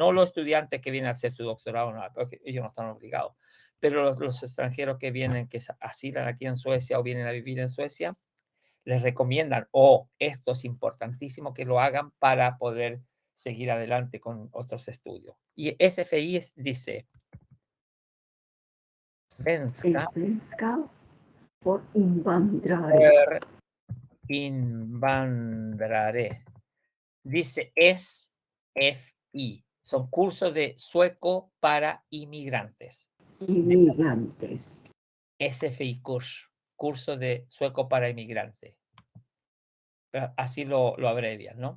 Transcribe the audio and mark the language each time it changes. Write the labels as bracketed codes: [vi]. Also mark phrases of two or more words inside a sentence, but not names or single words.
[es] No los estudiantes que vienen a hacer su doctorado, no, porque ellos no están obligados, pero los extranjeros que vienen, que asilan aquí en Suecia o vienen a vivir en Suecia, les recomiendan, esto es importantísimo que lo hagan para poder seguir adelante con otros estudios. Y SFI dice, [sv] Svenska för invandrare. [es] Invandrare. Dice SFI. Son cursos de sueco para inmigrantes. Inmigrantes. SFI curso de sueco para inmigrantes. Así lo abrevian, ¿no?